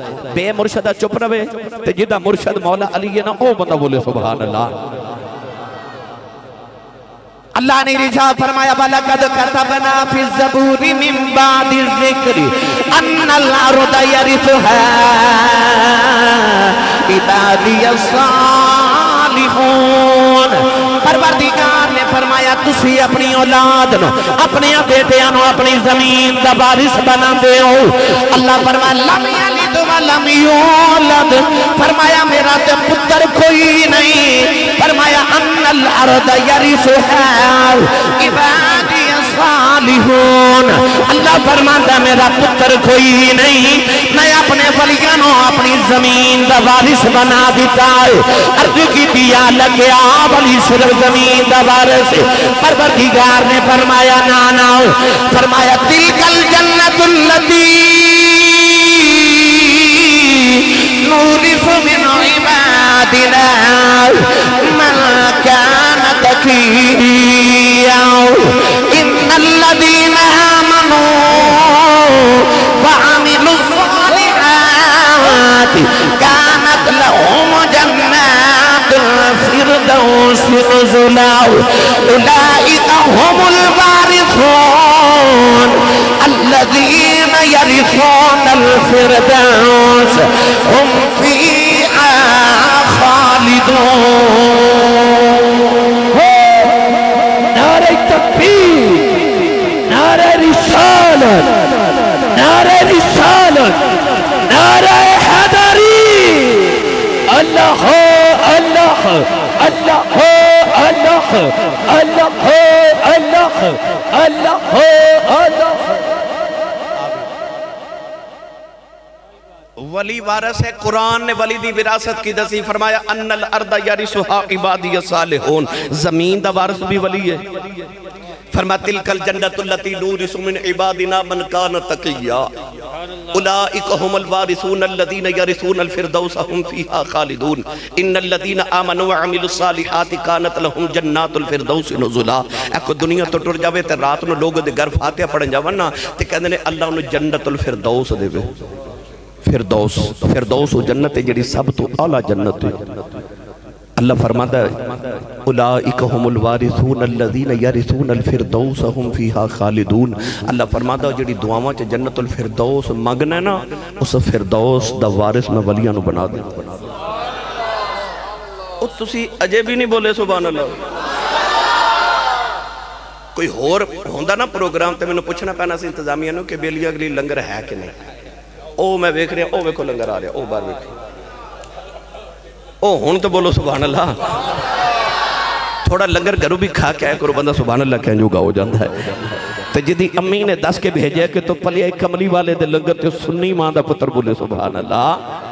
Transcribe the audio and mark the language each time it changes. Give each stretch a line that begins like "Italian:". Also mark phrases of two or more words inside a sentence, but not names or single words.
Punjabi: بے مرشدہ چپ روے تے جدہ مرشد مولا علی ہے نا او بندہ بولے
Arabic: سبحان اللہ۔
Urdu: اللہ نے ارشاد فرمایا
Arabic: وَلَقَدْ كَتَبْنَا فِي الزَّبُورِ مِن بَعْدِ الذِّكْرِ أَنَّ الْأَرْضَ يَرِثُهَا عِبَادِيَ الصَّالِحُونَ۔
Punjabi: پروردگار نے فرمایا تسی اپنی اولاد نو، اپنے بیٹیاں نو اپنی زمین دا وارث بنا دے ہو۔
Arabic: اللہ فرمایا لم یلد ولم یولد،
Punjabi: فرمایا میرا تے پتر کوئی نہیں، فرمایا
Arabic: ان الارض یرثها عبادی الصالحون۔
Punjabi: اللہ فرماتا میرا پتر کوئی نہیں، میں اپنے ولیاں نو اپنی زمین دا وارث بنا دیتا ہے۔ عرض کی دیا لگیا ولی صرف زمین دا وارث، پروردگار نے فرمایا نانا، فرمایا
Arabic: تلک الجنت التی نورث من عبادنا من كان تقيا ان الذين آمنوا وعملوا الصالحات كانت لهم جنات الفردوس نزلا اولئك هم الوارثون الذين يرثون الفردوس هم فيها خالدون۔
Urdu: نعرہ تکبیر، نعرہ رسالت، نعرہ رسالت، نعرہ حیدری، اللہ اللہ اللہ اللہ اللہ اللہ اللہ اللہ۔
Punjabi: ولی وارث ہے، قرآن نے ولی دی وراثت کی دسی، فرمایا
Arabic: ان الارض یرثها عبادی الصالحون،
Punjabi: زمین دا وارث بھی ولی ہے۔
Arabic: فرمایا تلک الجنت التی نورث من عبادنا من کان تقیا اولئک هم الوارثون الذین یرثون الفردوس هم فیہا خالدون ان الذین آمنوا وعملوا الصالحات کانت لهم جنات الفردوس نزلا۔
Punjabi: ایک دنیا تو ٹر جاوے تے رات نو لوگ دے گھر فاتحہ پڑھن جاون نا تے کہندے نے اللہ انہوں
Arabic: جنت الفردوس
Punjabi: دے وے، فردوس فردوس وہ جنت ہے جڑی سب تو اعلیٰ جنت ہے اللہ فرماتا ہے
Arabic: اولئک هم الوارثون الذین یرثون الفردوس هم فیہا خالدون
Punjabi: اللہ فرماتا ہے جڑی دعاواں چ
Arabic: جنت الفردوس
Punjabi: منگنا نا اس فردوس دا وارث میں ولیاں نو بنا دے او تسی اجے بھی نہیں بولے
Arabic: سبحان اللہ
Punjabi: کوئی ہور ہوندا نا پروگرام تے مینوں پوچھنا پینا سی انتظامیہ نو کہ بیلی اگلی لنگر ہے کہ نہیں او میں ویکھ رہا او ویکھو لنگر آ رہا او بار ویکھو او ہون تو بولو
Arabic: سبحان اللہ
Punjabi: تھوڑا لنگر گھروں بھی کھا کے آئے کرو بندہ
Arabic: سبحان اللہ
Punjabi: کہیں جو گا ہو جاندہ ہے تو جدی امی نے دس کے بھیجے کہ تو پلی کملی والے دے لنگر تے سنی ماں دا پتر بولے سبحان اللہ